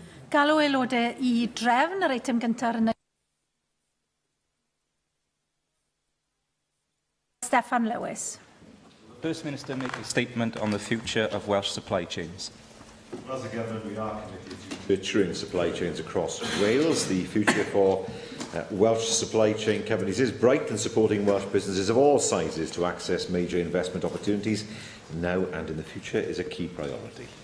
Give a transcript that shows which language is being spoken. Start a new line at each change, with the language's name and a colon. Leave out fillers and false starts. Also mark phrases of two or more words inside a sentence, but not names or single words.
Welsh: Galw aelodau I drefn yr eitem gyntaf yn Steffan Lewis.
English: First Minister make a statement on the future of Welsh supply chains. As a government, we are committed to nurturing supply chains across Wales. The future for Welsh supply chain companies is bright, and supporting Welsh businesses of all sizes to access major investment opportunities now and in the future is a key priority.